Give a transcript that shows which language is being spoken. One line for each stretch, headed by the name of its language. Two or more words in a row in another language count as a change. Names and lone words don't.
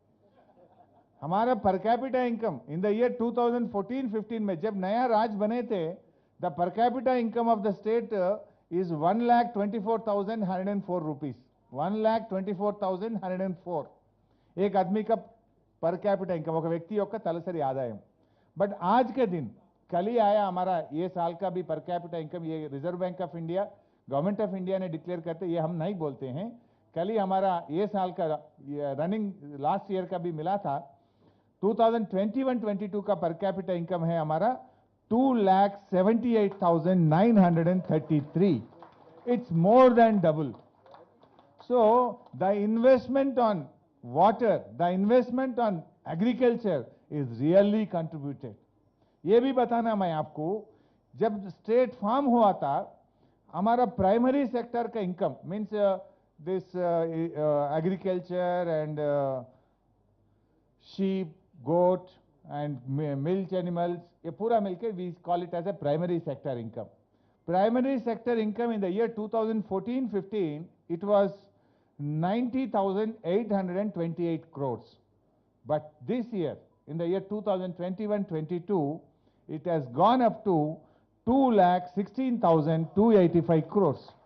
English: हमारा per capita income in the year 2014-15
Hindi: में जब नया राज बने थे,
English: the per capita income of the state is 1,24,104 rupees, 1,24,104
Hindi: एक आदमी का
English: per capita income,
Telugu: ఒక వ్యక్తి యొక్క తలసరి ఆదాయం।
Hindi: बट आज के दिन कल ही आया हमारा ये साल का भी
English: per capita income,
Hindi: ये रिजर्व बैंक ऑफ इंडिया, गवर्नमेंट ऑफ इंडिया ने डिक्लेयर करते, ये हम नहीं बोलते हैं। कल ही हमारा ये साल का
English: running last year
Hindi: का भी मिला था। 2021-22 का
English: per capita income
Hindi: है हमारा 2,78,933।
English: it's more than double. So the investment on water, the investment on agriculture is really contributed।
Hindi: ये भी बताना मैं आपको, जब
English: state form
Hindi: हुआ था हमारा
English: primary sector का income means this agriculture and sheep, goat and milk animals,
Hindi: ये पूरा मिलकर
English: we call it as a primary sector income. primary sector income in the year 2014-15 it was 90,828 crores. But this year, in the year 2021-22, it has gone up to 2,16,285 crores.